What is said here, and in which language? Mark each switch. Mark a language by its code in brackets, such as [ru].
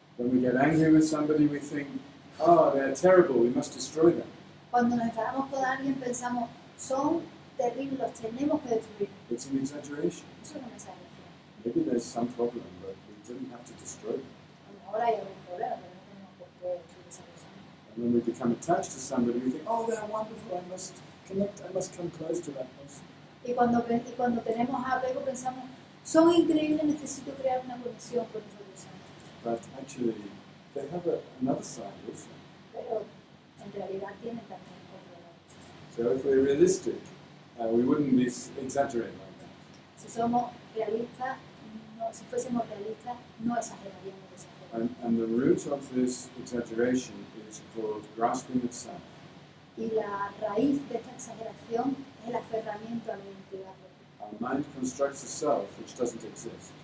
[en] When we get angry with somebody, we think, oh, they're terrible, we must destroy them. [es] Cuando nos enfadamos con alguien pensamos, son terribles, los tenemos que destruir. [en] It's an exaggeration. [es] Eso es una exageración. [en] Maybe there's some problem, but we didn't have to destroy them. [es] A lo mejor hay algún problema, pero no tenemos por qué destruir esa persona. [en] And when we become attached to somebody, we think, oh, they're wonderful, I must connect, I must come close to that person. [es] Y cuando tenemos apego pensamos, son increíbles, necesito crear una conexión con esa persona. [en] But actually, they have another side also. [es] Pero en realidad tienen también otro lado. [en] So if we're realistic, we wouldn't be exaggerating like that. [es] Si somos realistas, si fuésemos realistas, no exageraríamos de esa forma. [en] And the root of this exaggeration is called grasping at self. [es] Y la raíz de esta exageración es el aferramiento a la identidad propia. [en] Our mind constructs a self which doesn't exist.